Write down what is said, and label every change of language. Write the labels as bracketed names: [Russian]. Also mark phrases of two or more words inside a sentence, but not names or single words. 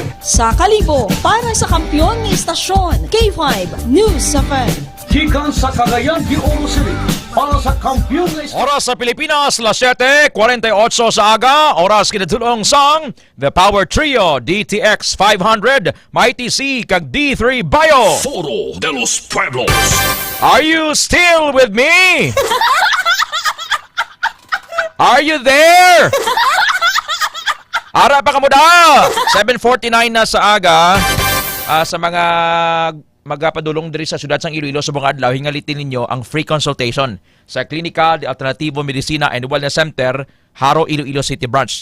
[Hiligaynon] Sa Kalibo, para sa kampyon ng istasyon, K5 News FM. Gikan sa Cagayan de Oro City para sa kampyon ng istasyon. Oras sa Pilipinas, las 7:48 sa aga. Oras kinatulong sang The Power Trio, DTX 500, Mighty C, kag D3 Bio. Foro de los Pueblos. [English] Are you still with me? Are you there? [Hiligaynon] Ara pa kamuda. 7:49 na sa aga. Sa mga magapadulong diri sa syudad sang Iloilo sa buong adlaw, hingalitin ninyo ang [English] free consultation [Hiligaynon] sa Clinical de Alternativo Medicina and Wellness Center, Haro, Iloilo City Branch.